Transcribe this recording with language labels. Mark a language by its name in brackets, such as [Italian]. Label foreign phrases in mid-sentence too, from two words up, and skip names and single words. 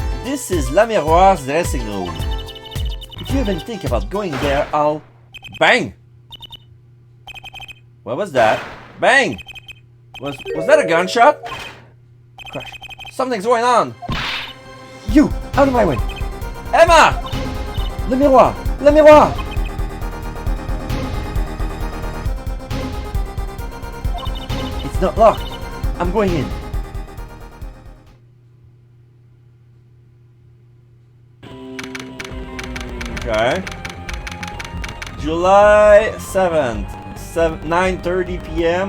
[English] This is La Miroir's dressing room. If you even think about going there, I'll... Bang! What was that? Bang! Was that a gunshot? Crash. Something's going on! You! Out of my way! Emma! [French] Le miroir! Le miroir! It's not locked. I'm going in. Okay. July 7th, 9:30 p.m.